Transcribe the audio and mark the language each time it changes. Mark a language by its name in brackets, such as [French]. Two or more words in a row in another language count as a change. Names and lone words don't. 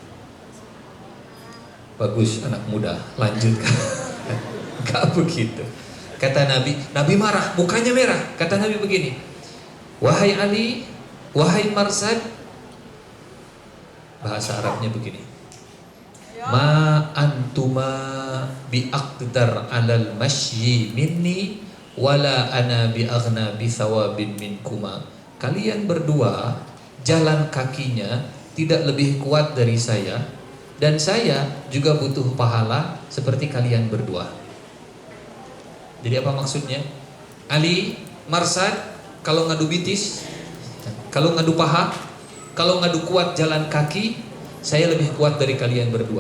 [Indonesian] Bagus anak muda, lanjutkan. Gak begitu. Kata Nabi, Nabi marah, mukanya merah. Kata Nabi begini, wahai Ali, wahai Marsad, bahasa Arabnya begini, [Arabic] ما أنتما بأقدر على المشي مني ولا أنا بأغنى بثواب منكما. [Indonesian] Kalian berdua jalan kakinya tidak lebih kuat dari saya, dan saya juga butuh pahala seperti kalian berdua. Jadi apa maksudnya? Ali, Marsad, kalau [Sundanese] ngadu bitis, [Indonesian] kalau ngadu paha, kalau ngadu kuat jalan kaki, saya lebih kuat dari kalian berdua.